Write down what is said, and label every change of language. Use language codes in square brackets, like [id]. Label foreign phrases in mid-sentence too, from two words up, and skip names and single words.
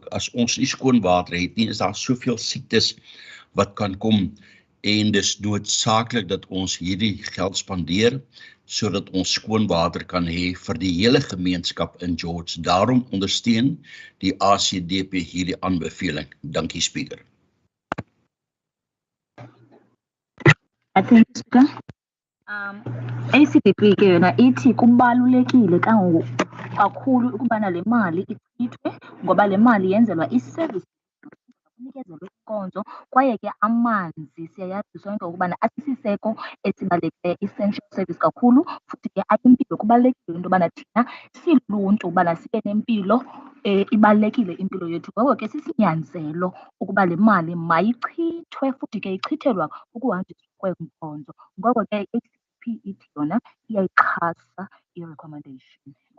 [af] As ons nie skoon water het nie, is daar soveel siektes wat kan kom en dis noodsaaklik dat ons hierdie geld spandeer sodat ons skoon water kan hê vir die hele gemeenskap in George. Daarom ondersteun die ACDP hierdie aanbeveling. Dankie, Speaker. [xh] ACDP ke yona ithi kubalulekile kakhulu ukubana le mali ichithwe ngoba le mali yenzelwa i-service kunikezelwa inkonzo kwaye ke amanzi siyayazi sonke ukubana asisiseko esibalulekileyo [en] essential service [xh] kakhulu futhi ke ayimpilo kubalulekile into yobana thina siluntu ubana sibe nempilo ibalulekile impilo yethu ngoko ke sisinyanzelo ukuba le mali mayichithwe futhi ke ichithelwa ukuhanjiswa kweenkonzo ngoko ke i-ACDP ithi yona iyayixhasa i-recommendation.